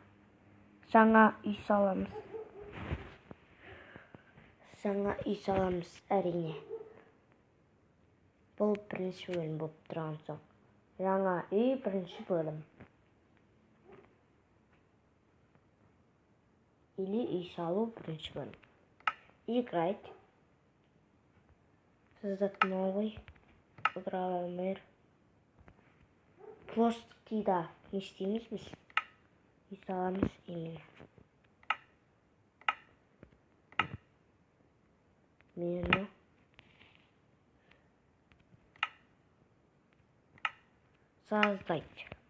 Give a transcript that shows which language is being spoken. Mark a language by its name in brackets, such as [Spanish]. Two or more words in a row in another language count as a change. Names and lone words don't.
[Kazakh] Жаңа үй саламыз. Әрине. Бұл бірінші бөлім болып тұрған соң. Жаңа үй бірінші бөлім. Или үй салу бірінші бөлім. [Russian] Играть. Создать новый. Игровой мир. [Kazakh] Плоскийда не істейміз біз. Үй саламыз именно. Мені создать.